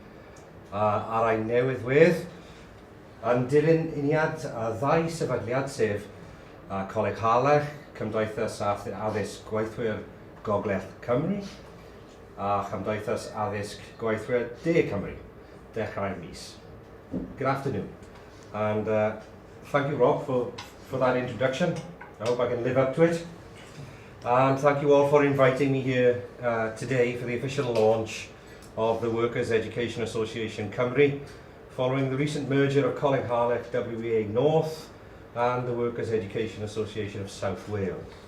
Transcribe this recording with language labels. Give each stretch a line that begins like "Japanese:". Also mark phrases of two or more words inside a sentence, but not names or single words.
Welsh: Ar ein newydd wedd, yn dilyn uniad a ddau sefydliad sef Coleg Harlech, Cymdeithas Addysg Gweithwyr Gogledd Cymru a Chymdeithas Addysg Gweithwyr De Cymru, dechrau'r mis.
English: Good afternoon, and thank you, Rob, for that introduction. I hope I can live up to it. And thank you all for inviting me here today for the official launch of the Workers' Education Association Cymru, following the recent merger of Coleg Harlech WEA North and the Workers' Education Association of South Wales.